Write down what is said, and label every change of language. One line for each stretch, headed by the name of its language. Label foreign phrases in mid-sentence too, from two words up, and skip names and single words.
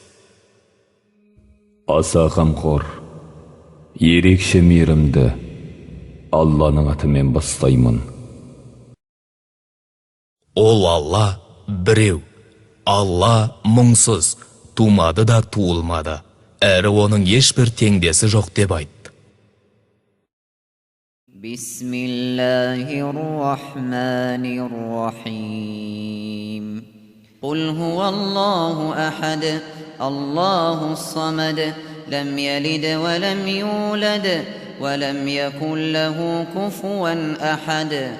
Kazakh: Аса қамқор, ерекше мейірімді Алланың атымен бастаймын. Ол Алла біреу. Алла мұңсыз, тумады да туылмады. Әрі оның ешбір теңдесі жоқ деп айтты.
Arabic: بسم الله الرحمن الرحيم. قل هو الله أحد، الله الصمد، لم يلد ولم يولد، ولم يكن له كفوا أحد.